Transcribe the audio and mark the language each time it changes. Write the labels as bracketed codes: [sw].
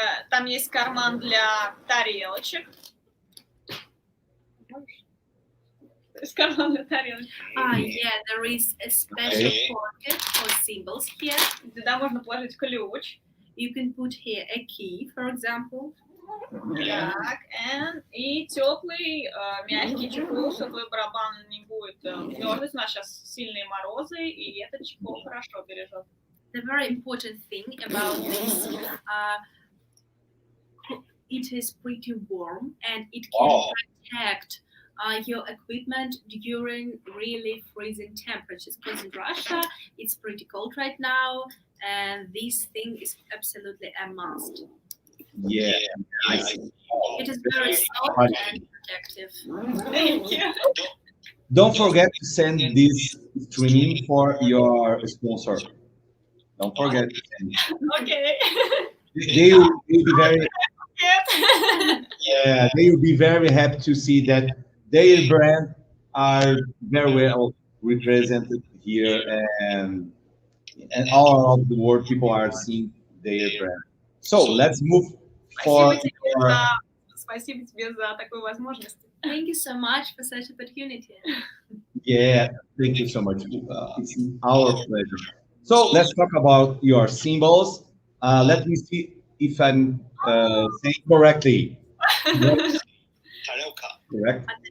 [ru] Там есть карман для тарелочек. [en] Yeah, there is a special pocket for cymbals here. [ru] Сюда можно положить ключ. [en] You can put here a key, for example. [ru] Так, и теплый, мягкий чехол, чтобы твой барабан не будет мерзнуть. У нас сейчас сильные морозы, и этот чехол хорошо бережет. [en] The very important thing about this, it is pretty warm, and it can protect your equipment during really freezing temperatures, because in Russia it's pretty cold right now, and this thing is absolutely a must. Yeah, I see. It is very soft and protective. Thank you. Don't forget to send this streaming for your sponsor. Don't forget to send it. Okay. They will be very, Yes. they will be very happy to see that their brand are very well represented here, and all of the world people are seeing their brand. So let's move for your, [ru] Спасибо тебе за такую возможность. [en] Thank you so much for such opportunity. yeah. Thank you so much. It's our pleasure. So let's talk about your symbols. Let me see if I'm saying correctly. [ru] Тарелка. [en] Correct.